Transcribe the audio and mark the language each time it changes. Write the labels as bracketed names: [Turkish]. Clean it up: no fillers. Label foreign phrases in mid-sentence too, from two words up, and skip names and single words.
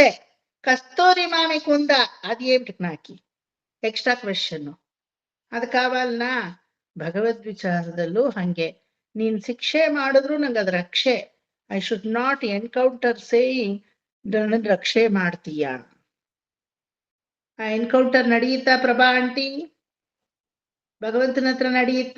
[Telugu] కస్తూరి మామికి ఉందా? అది ఏమిటి నాకి [English] extra question? [Kannada] ಅದು ಕಾವಾಲ್ನಾ? ಭಗವದ್ ವಿಚಾರದಲ್ಲೂ ಹಂಗೆ. ನೀನ್ ಶಿಕ್ಷೆ ಮಾಡಿದ್ರು ನಂಗೆ ಅದ್ ರಕ್ಷೆ. [English] I should not encounter saying [Kannada] ನನ್ನ ರಕ್ಷೆ ಮಾಡ್ತೀಯ. ಆ ಎನ್ಕೌಂಟರ್ ನಡೆಯುತ್ತಾ ಪ್ರಭಾ ಆಂಟಿ? ಭಗವಂತನ ಹತ್ರ ನಡೆಯುತ್ತಾ?